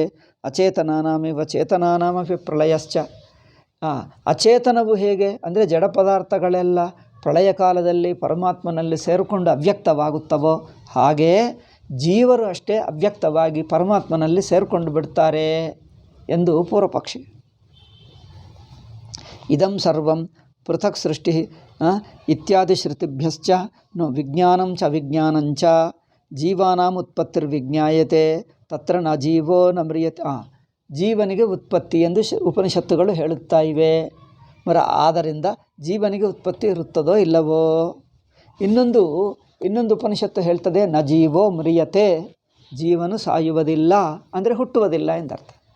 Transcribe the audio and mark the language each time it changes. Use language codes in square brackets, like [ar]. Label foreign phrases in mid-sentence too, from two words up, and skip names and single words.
[sa] ಅಚೇತನಾನಾಮಿವ ಚೇತನಾನಾಮಪಿ ಪ್ರಳಯಶ್ಚ. [kn] ಅಚೇತನವು ಹೇಗೆ ಅಂದರೆ ಜಡ ಪದಾರ್ಥಗಳೆಲ್ಲ ಪ್ರಳಯ ಕಾಲದಲ್ಲಿ ಪರಮಾತ್ಮನಲ್ಲಿ ಸೇರಿಕೊಂಡು ಅವ್ಯಕ್ತವಾಗುತ್ತವೋ ಹಾಗೆಯೇ ಜೀವರು ಅಷ್ಟೇ ಅವ್ಯಕ್ತವಾಗಿ ಪರಮಾತ್ಮನಲ್ಲಿ ಸೇರಿಕೊಂಡು ಬಿಡ್ತಾರೆ ಎಂದು ಪೂರ್ವಪಕ್ಷಿ. [sa] ಇದಂ ಸರ್ವಂ ಪೃಥಕ್ ಸೃಷ್ಟಿ ಇತ್ಯಾದಿ ಶ್ರುತಿಭ್ಯಶ್ಚ ವಿಜ್ಞಾನಂ ಚ ವಿಜ್ಞಾನಂಚ ಜೀವಾನಾಂ ಉತ್ಪತ್ತಿರ್ವಿಜ್ಞಾಯತೆ ತತ್ರ ನ ಜೀವೋ ನ ಮ್ರಿಯತೆ. [kn] ಜೀವನಿಗೆ ಉತ್ಪತ್ತಿ ಎಂದು ಉಪನಿಷತ್ತುಗಳು ಹೇಳುತ್ತಾ ಇವೆ. ಆದ್ದರಿಂದ ಜೀವನಿಗೆ ಉತ್ಪತ್ತಿ ಇರುತ್ತದೋ ಇಲ್ಲವೋ? ಇನ್ನೊಂದು ಉಪನಿಷತ್ತು ಹೇಳ್ತದೆ, [sa] ನ ಜೀವೋ ಮ್ರಿಯತೆ. [kn] ಜೀವನು ಸಾಯುವುದಿಲ್ಲ ಅಂದರೆ ಹುಟ್ಟುವುದಿಲ್ಲ ಎಂದರ್ಥ.